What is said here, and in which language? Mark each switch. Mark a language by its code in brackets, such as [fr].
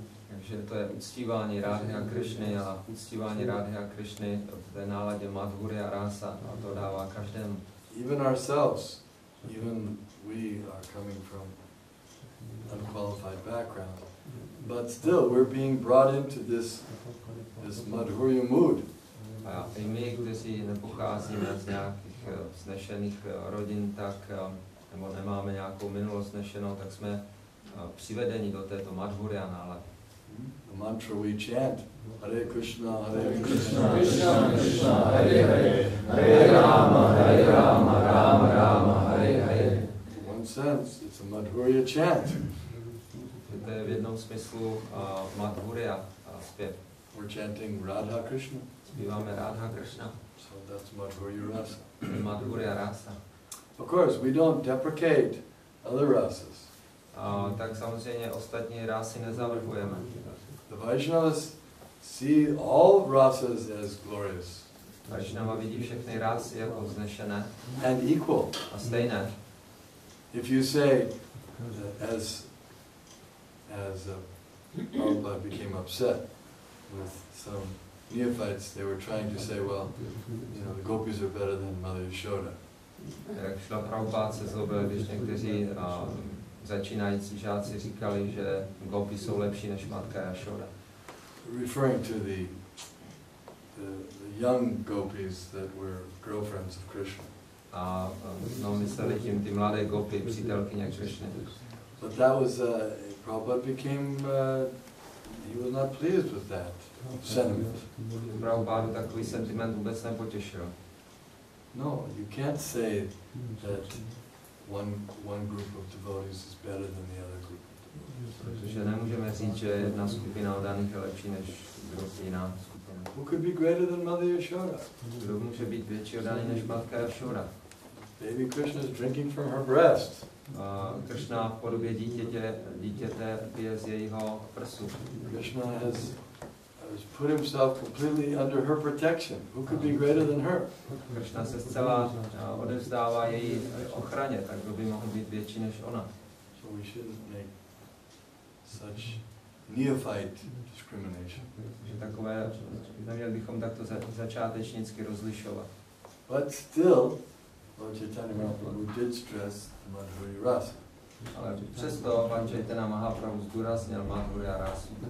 [cs] Takže to je uctívání Radhy a Krishny a uctívání Radhy a Krishny v té náladě madhurya rasa a to dává každému. [en] Even ourselves, even we are coming from unqualified background, but still we're being brought into this madhurya mood. [cs] A i my, kteří nepocházíme z nějakých vznešených rodin, tak, nebo nemáme nějakou minulost vznešenou, tak jsme přivedeni do této madhurya nálady. [en] The mantra we chant Hare Krishna, Krishna Krishna, Hare Hare, Hare Rama, Rama Rama, Hare Hare. In one sense, it's a Madhurya chant. [cs] To je v jednom smyslu Madhurya zpěv. [en] We're chanting Radha Krishna. [cs] Zpíváme Radha Krishna. [en] So that's Madhurya rasa. [cs] Madhurya rasa. [en] Of course, we don't deprecate other rasas. [cs] Tak samozřejmě ostatní rásy nezavrhujeme. [en] The Vaishnavas see all rasas as glorious. [cs] Vaishnava vidí všechny rásy jako vznešené [en] and equal. [cs] A stejné. [en] If you say, as Prabhupada became upset with some neophytes, they were trying to say, well, you know, the gopis are better than Mother Yashoda. [cs] Jak šla Prabhupada se zlobil, když někteří začínající žáci říkali, že gopi jsou lepší než matka Yashoda. [en] Referring to the young gopis that were girlfriends of Krishna. [cs] A no, mysleli tím ty mladé gopy, přítelkyně Krishny. [en] But that was, Prabhupada became, he was not pleased with that sentiment. [cs] Prabhupada takový sentiment vůbec nepotěšil. [en] No, you can't say that one group of devotees is better than the other group. [cs] Protože nemůžeme říct, že jedna skupina oddaných je lepší než jiná skupina. [en] Who could be greater than Mother Yashoda? [cs] Kdo může být větší oddaný než matka Yashoda? [en] Baby Krishna is drinking from her breast. [cs] Krishna v podobě dítěte pije z jejího prsu. [en] Krishna has put himself completely under her protection. Who could be greater than her? [cs] Krishna se zcela odevzdává její ochraně, tak kdo by mohl být větší než ona. [en] So we shouldn't make such neophyte discrimination. [cs] Takže takové, neměli bychom takto začátečnicky rozlišovat. [en] But still, Lord Chaitanya Mahaprabhu did stress the Madhurya rasa. [cs] Ale přesto pan Chaitanya Mahaprabhu zdůraznil Madhurya rasu.